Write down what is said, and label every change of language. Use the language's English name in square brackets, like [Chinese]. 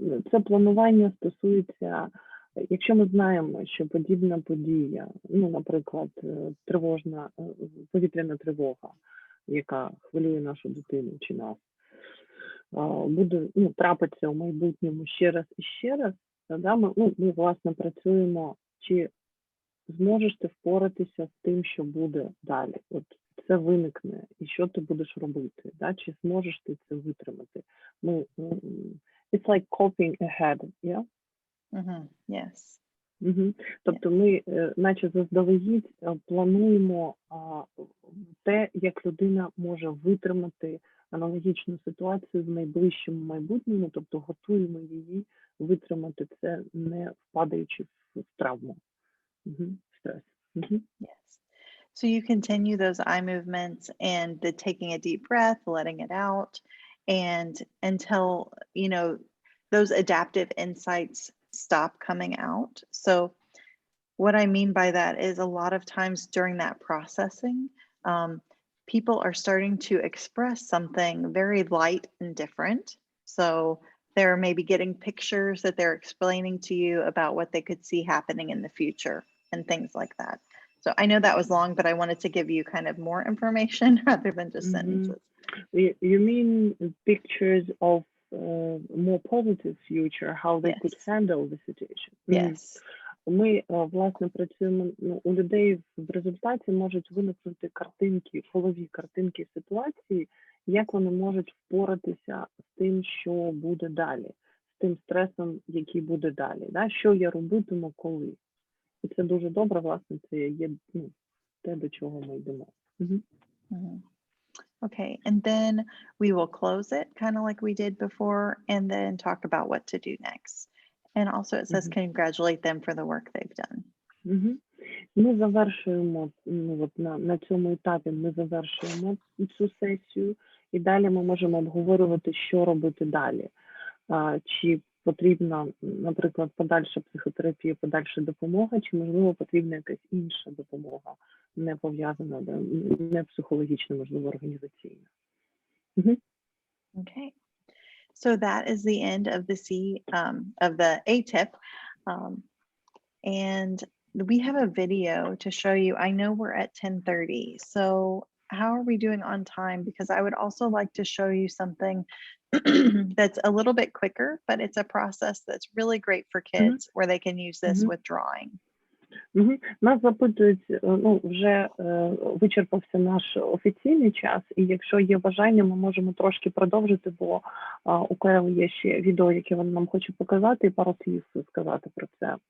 [Ukrainian] Це планування стосується, якщо ми знаємо, що подібна подія, ну, наприклад, тривожна, повітряна тривога, яка хвилює нашу дитину чи нас, буде, трапиться у майбутньому ще раз і ще раз, тоді ми, власне, працюємо, чи зможеш ти впоратися з тим, що буде далі. От це виникне, і що ти будеш робити, да? Чи зможеш ти це витримати? [English] It's like coping ahead, yeah? Yes. [Ukrainian] Тобто ми, наче заздалегідь, плануємо те, як людина може витримати аналогічну ситуацію в найближчому майбутньому, тобто готуємо її витримати це, не впадаючи в травму, стрес. [English] Yes. So you continue those eye movements and the taking a deep breath, letting it out, and until, those adaptive insights stop coming out. So what I mean by that is a lot of times during that processing, people are starting to express something very light and different. So they're maybe getting pictures that they're explaining to you about what they could see happening in the future and things like that. So I know that was long, but I wanted to give you kind of more information rather than just sentences. You mean pictures of more positive future, how they could handle the situation? Yes. [Ukrainian] ми, власне, працюємо, у людей в результаті можуть виникнути картинки, голові картинки ситуації, як вони можуть впоратися з тим, що буде далі, з тим стресом, який буде далі, да? Що я робитиму, коли. І це дуже добре, власне, це є те, до чого ми йдемо. [English] Okay, and then we will close it kind of like we did before, and then talk about what to do next. And also it says congratulate them for the work they've done. [Ukrainian] Ми завершуємо, на цьому етапі ми завершуємо цю сесію, і далі ми можемо обговорювати, що робити далі. Чи потрібна, наприклад, подальша психотерапія, подальша допомога, чи, можливо, потрібна якась інша допомога, не пов'язана, не психологічна, можливо, організаційна. [English] Okay. So that is the end of the of the A tip. And we have a video to show you. I know we're at 10:30. So how are we doing on time? Because I would also like to show you something that's a little bit quicker, but it's a process that's really great for kids where they can use this with drawing. [Ukrainian] Нас запитують, вже вичерпався наш офіційний час, і якщо є бажання, ми можемо трошки продовжити, бо у Керол є ще відео, яке вона нам хоче показати, і пару слів сказати про це.